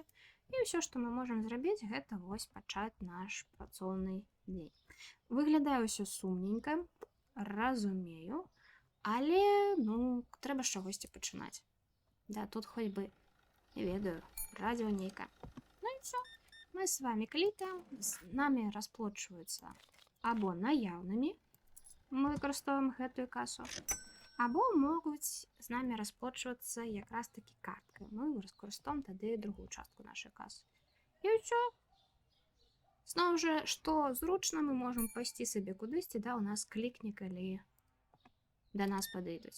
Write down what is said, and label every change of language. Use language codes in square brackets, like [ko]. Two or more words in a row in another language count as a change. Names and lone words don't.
[be] І ўсё, што мы можам зрабіць, гэта вось пачаць наш працоўны дзень. Выглядае ўсё сумненька, разумею, але, ну, трэба з чагосьці пачынаць. Да, тут хоць бы, не ведаю, радіо нейкае. Ну і все. Мы с вами клікаем, з нами расплачваюцца або наяўнымі, мы выкарыстоўваем гэтую касу, або могуць з намі расплачвацца якраз такі карткай. Мы выкарыстоўваем тады другую частку нашай касы. І ўсё. Зноў жа, што зручна, мы можам пайсці сабе кудысьці, да, у нас клікне, калі да нас падыдуць.